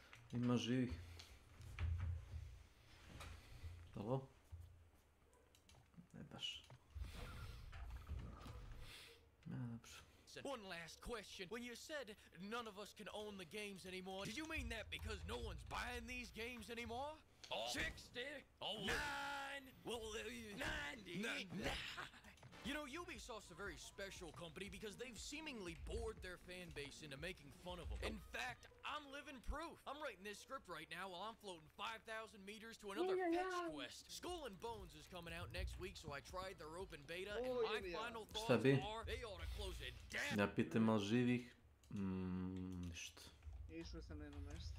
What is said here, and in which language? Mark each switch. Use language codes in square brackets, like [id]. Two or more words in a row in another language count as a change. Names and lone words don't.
[hr] Ima živih. Ovo? Ne baš. Ja, dobro. [en] One last question. When you said none of us can own the games anymore, did you mean that because no one's buying these games anymore? Oh, 60? Oh, 9? Well, 90? You know, Ubisoft's a very special company because they've seemingly bored their fan base into making fun of them. In fact, I'm living proof. I'm writing this script right now while I'm floating 5,000 meters to another fetch quest. Skull and Bones is coming out next week, so I tried their open beta, and my final thoughts are they ought to close it down. [hr] Ja pitam malo živih. Ništa. Išao sam na jedno mjesto.